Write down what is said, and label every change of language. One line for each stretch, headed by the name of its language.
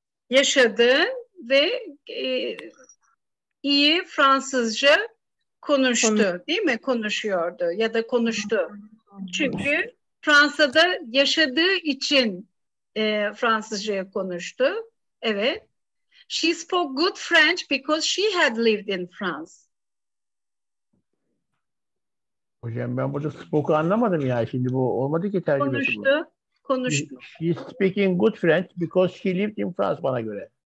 Turkish: Yaşadı ve iyi Fransızca konuştu, değil mi? Konuşuyordu ya da konuştu. Çünkü Fransa'da yaşadığı için Fransızca konuştu. Evet.
English: She spoke good French because she had lived in France.
Turkish: Hocam ben burada spoke'u anlamadım ya. Şimdi bu olmadı ki tercümesi bu. Konuştu.
English: She's speaking good French because she lived in France
Turkish: bana göre.